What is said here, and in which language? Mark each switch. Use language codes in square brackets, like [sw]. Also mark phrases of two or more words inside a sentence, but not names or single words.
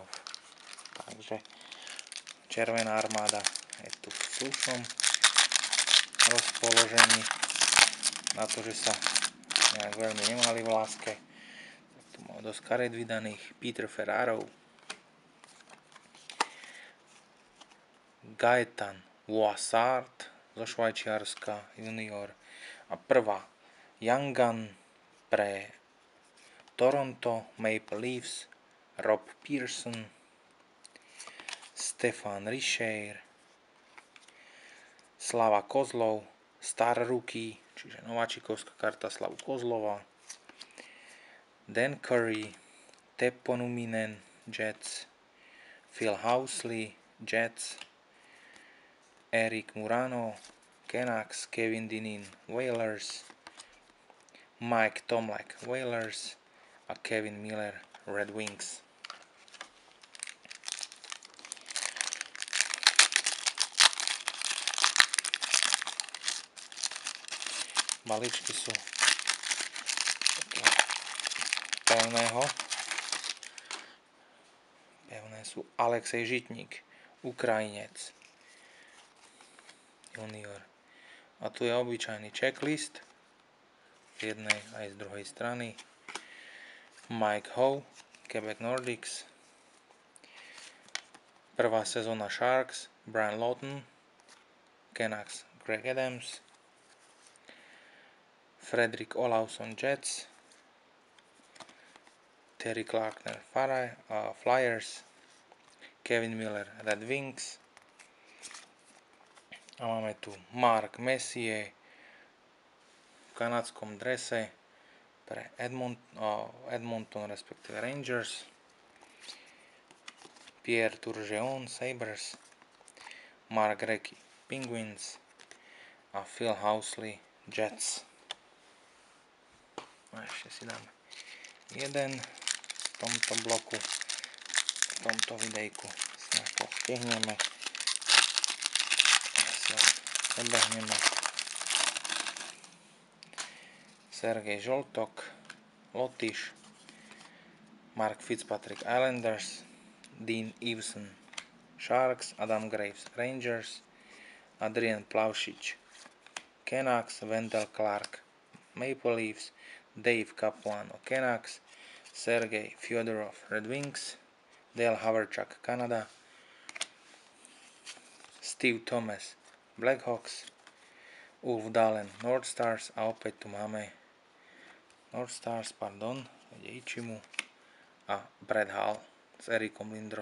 [sk] Takže Červená armáda je tu v slušnom rozpoložení na to, že sa nejak veľmi nemali v láske. Tak tu má dosť kariet vydaných. Peter Ferraro, Gaetan Voissart zo Švajčiarska junior a prvá Young Gun pre Toronto Maple Leafs Rob Pearson, Stefan Richer, Slava Kozlov Star Rookie, čiže nováčikovská karta Slavu Kozlova, Dan Curry Teppo Numminen Jets, Phil Housley Jets, Erik Murano Canucks, Kevin Dineen Whalers, Mike Tomlak Whalers a Kevin Miller Red Wings. Balíčky sú pevné sú Alexej Žitník, Ukrajinec junior. A tu je obyčajný checklist z jednej aj z druhej strany. Mike Howe, Quebec Nordics, prvá sezóna Sharks, Brian Lawton, Canucks, Greg Adams, Fredrik Olausson Jets, Terry Clarkner Flyers, Kevin Miller Red Wings a máme tu Mark Messier v kanadskom drese pre Edmonton respektíve Rangers, Pierre Turgeon Sabres, Mark Recchi Penguins a Phil Housley Jets. A ešte si dáme jeden v tomto bloku, v tomto videjku si nejako stihneme a si ho prebehneme. Sergej Žoltok Lotyš, Mark Fitzpatrick Islanders, Dean Evason Sharks, Adam Graves Rangers, Adrian Plavšič Canucks, Wendell Clark Maple Leafs, Dave Capuano Canucks, Sergej Fyodorov Red Wings, Dale Haverchuk Canada, Steve Thomas Blackhawks, Ulf Dahlen North Stars a opäť tu máme North Stars, ide Ichimu a Brad Hall s Erikom Lindrosom.